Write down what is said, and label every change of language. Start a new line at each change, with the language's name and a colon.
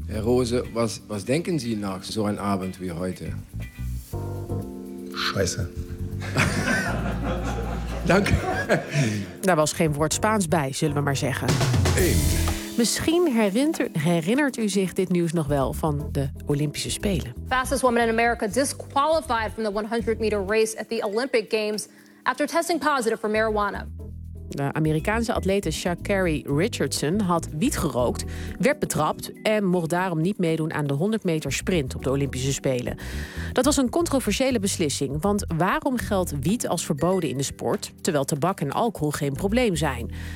German: Herr Rose, wat denken Sie na zo'n avond wie heute? Scheiße.
Dutch: Dank. Daar was geen woord Spaans bij, zullen we maar zeggen. 1. Misschien herinnert u zich dit nieuws nog wel van de Olympische Spelen.
English: Fastest woman in America disqualified from the 100 meter race at the Olympic Games after testing positive for marijuana.
Dutch: De Amerikaanse atlete Sha'Carri Richardson had wiet gerookt, werd betrapt en mocht daarom niet meedoen aan de 100 meter sprint op de Olympische Spelen. Dat was een controversiële beslissing, want waarom geldt wiet als verboden in de sport, terwijl tabak en alcohol geen probleem zijn?